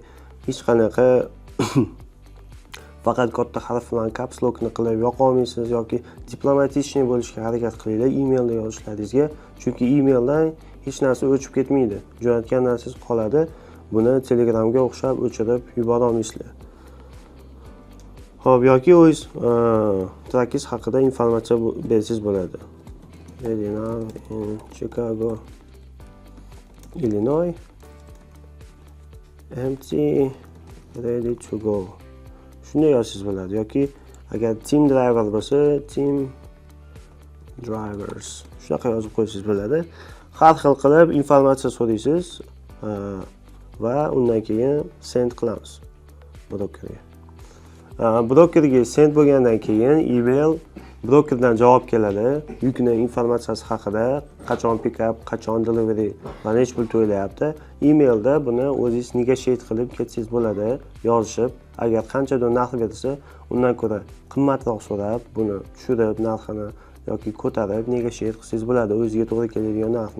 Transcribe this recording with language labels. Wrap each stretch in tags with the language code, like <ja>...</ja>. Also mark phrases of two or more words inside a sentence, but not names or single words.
<uz>Hech qanaqa faqat katta harf bilan</uz> <en>caps lockni</en> <uz>qilib yoqa olmaysiz yoki diplomatичный bo'lishga harakat qilinglar emailda yozishlaringizga, chunki emaildan hech narsa o'chib ketmaydi. Jo'natgan narsangiz qoladi. Buni Telegramga o'xshab o'chirib yubora olmaysizlar. Xo'p, yoki o'z trakingiz haqida informatsiya bersangiz bo'ladi.</uz> <en>Elena in Chicago, Illinois, empty, ready to go.</en> <uz>Shunday yozsangiz bo'ladi yoki agar</uz> <en>team driver</en> <uz>bo'lsa,</uz> <en>team drivers.</en> <uz>Shunaqa yozib qo'ysangiz bo'ladi. Har xil qilib informatsiya so'raysiz va undan keyin send qilamiz brokerga. Brokerga send bo'lgandan keyin email brokerdan javob keladi. Yukni informatsiyasi haqida, qachon pick-up, qachon delivery va nech pul to'layapti. Emailda buni o'zingiz negotiate qilib ketsangiz bo'ladi, yozishib. Agar qanchadan narx bersa, undan ko'ra qimmatroq so'rab, buni tushirib narxini yoki ko'tarib negotiate qilsangiz bo'ladi, o'ziga to'g'ri keladigan narxni.</uz>